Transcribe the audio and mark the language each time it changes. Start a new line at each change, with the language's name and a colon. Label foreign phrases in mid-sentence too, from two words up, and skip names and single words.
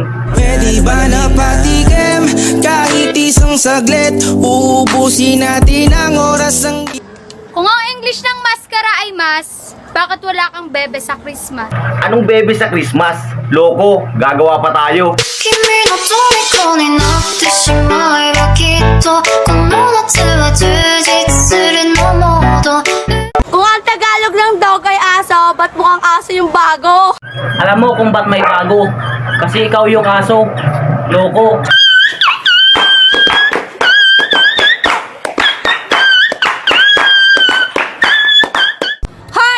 Filipino: Pwede ba na patikim kahit isang saglit? Uubusin natin ang oras ng... Kung ang English ng maskara ay mas, bakit wala kang bebe sa Christmas? Anong bebe sa Christmas? Loko, gagawa pa tayo.
Japanese: 君の虜になってしまえばきっとこの夏は充実するのモード
Filipino: Kung ang Tagalog ng dog ay aso, ba't mukhang aso yung bago? Alam mo kung ba't may bago? Kasi ikaw yung aso. Loko. Hoy!